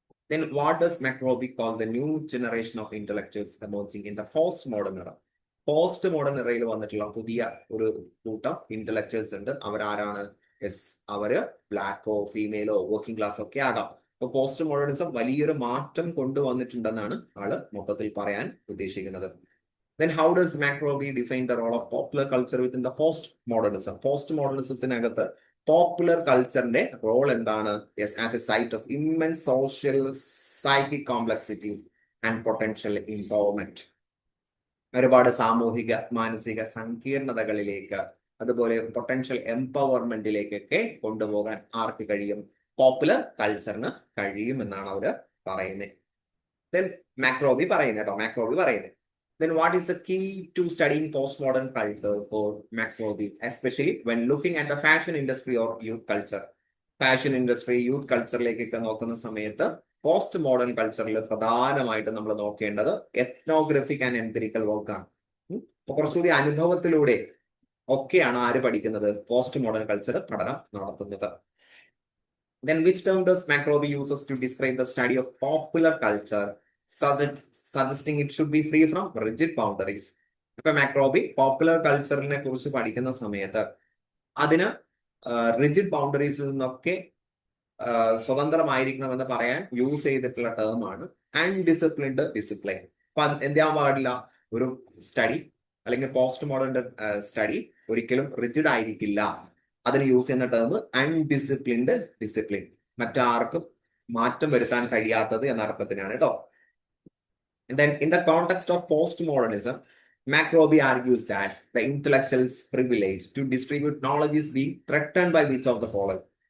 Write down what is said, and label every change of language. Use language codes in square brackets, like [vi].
[en] Then what does McRobbie call the new generation of intellectuals emerging in the post-modern era? [ml] Post modern ഇറയിൽ വന്നിട്ടുള്ള പുതിയ ഒരു കൂട്ടം intellectuals ഉണ്ട്. അവരാരാണ്? അവര് ബ്ലാക്കോ ഫീമെയിലോ വർക്കിംഗ് ക്ലാസ് ഒക്കെ ആകാം. അപ്പൊ പോസ്റ്റ് മോഡേണിസം വലിയൊരു മാറ്റം കൊണ്ടുവന്നിട്ടുണ്ടെന്നാണ് ആള് മൊത്തത്തിൽ പറയാൻ ഉദ്ദേശിക്കുന്നത്. [en] Then how does McRobbie define the role of popular culture within the post-modernism? [ml] Post മോഡേണിസത്തിനകത്ത് popular കൾച്ചറിന്റെ role എന്താണ്? [en] Yes, as a site of immense social psychic complexity and potential empowerment. [ml] ഒരുപാട് സാമൂഹിക മാനസിക സങ്കീർണതകളിലേക്ക് അതുപോലെ പൊട്ടൻഷ്യൽ എംപവർമെന്റിലേക്കൊക്കെ കൊണ്ടുപോകാൻ ആർക്ക് കഴിയും? പോപ്പുലർ കൾച്ചറിന് കഴിയും എന്നാണ് അവര് പറയുന്നത്. [en] Then McRobbie പറയുന്നത്. Then what is the key to studying postmodern culture for McRobbie, especially when looking at the fashion industry or youth culture? [ml] Fashion industry, youth കൾച്ചറിലേക്കൊക്കെ നോക്കുന്ന സമയത്ത് പോസ്റ്റ് മോഡേൺ കൾച്ചറിൽ പ്രധാനമായിട്ട് നമ്മൾ നോക്കേണ്ടത് എത്നോഗ്രഫിക് ആൻഡ് എംപിരിക്കൽ വർക്കാണ്. അപ്പൊ കുറച്ചുകൂടി അനുഭവത്തിലൂടെ ഒക്കെയാണ് ആര് പഠിക്കുന്നത്? പോസ്റ്റ് മോഡേൺ കൾച്ചർ പഠനം നടത്തുന്നത്. [en] Then which term does McRobbie uses to describe the study of popular culture, suggesting it should be free from rigid boundaries? [ml] ഇപ്പൊ McRobbie പോപ്പുലർ കൾച്ചറിനെ കുറിച്ച് പഠിക്കുന്ന സമയത്ത് അതിന് റിജിഡ് ബൗണ്ടറീസിൽ നിന്നൊക്കെ സ്വതന്ത്രമായിരിക്കണമെന്ന് പറയാൻ യൂസ് ചെയ്തിട്ടുള്ള ടേമാണ് അൺഡിസിപ്ലിൻഡ് ഡിസിപ്ലിൻ. അപ്പൊ എന്താൻ പാടില്ല? ഒരു സ്റ്റഡി അല്ലെങ്കിൽ പോസ്റ്റ് മോഡേൺ സ്റ്റഡി ഒരിക്കലും റിജിഡ് ആയിരിക്കില്ല. അതിന് യൂസ് ചെയ്യുന്ന ടേം അൺഡിസിപ്ലിൻഡ് ഡിസിപ്ലിൻ, മറ്റാർക്കും മാറ്റം വരുത്താൻ കഴിയാത്തത് എന്ന അർത്ഥത്തിനാണ് കേട്ടോ. [en] Then in the context of postmodernism, McRobbie argues that the intellectual's privilege to distribute knowledge is being threatened by which of the following?